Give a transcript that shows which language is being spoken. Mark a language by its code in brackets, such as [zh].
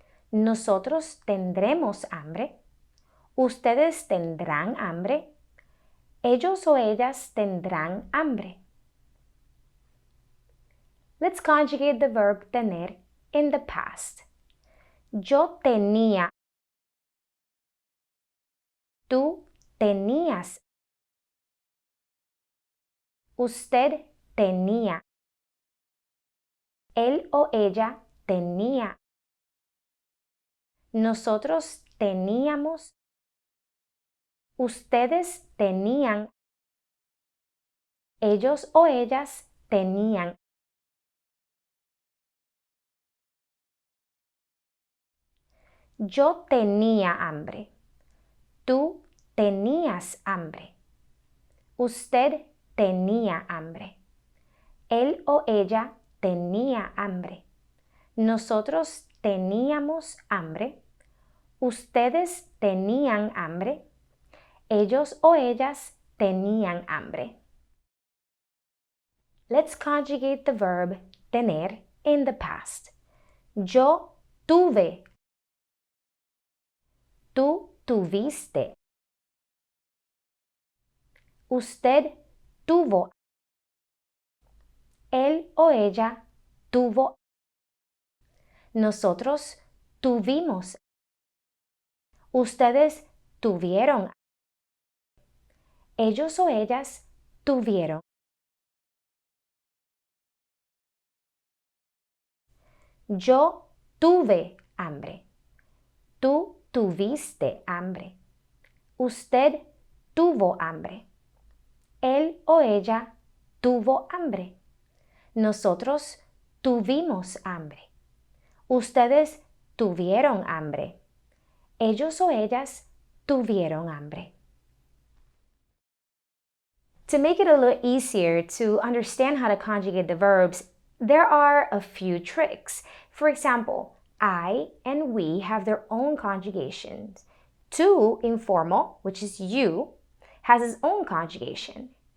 [es] Nosotros tendremos hambre. Ustedes tendrán hambre. Ellos o ellas tendrán hambre. [en] Let's conjugate the verb tener in the past. [es] Yo tenía. Tú tenías. Usted tenía. Él o ella tenía. Nosotros teníamos. Ustedes tenían. Ellos o ellas tenían. Yo tenía hambre. Tú tenías hambre. Usted tenía hambre. Él o ella tenía hambre. Nosotros teníamos hambre. Ustedes tenían hambre. Ellos o ellas tenían hambre. [en] Let's conjugate the verb tener in the past. [es] Yo tuve. Tú tuviste. Usted tuvo. Él o ella tuvo. Nosotros tuvimos. Ustedes tuvieron. Ellos o ellas tuvieron. Yo tuve hambre. Tú tuviste hambre. Usted tuvo hambre. Él o ella tuvo hambre. Nosotros tuvimos hambre. Ustedes tuvieron hambre. Ellos o ellas tuvieron hambre. [en] To make it a little easier to understand how to conjugate the verbs, there are a few tricks. For example, I and we have their own conjugations. To, informal, which is you, has its own conjugation.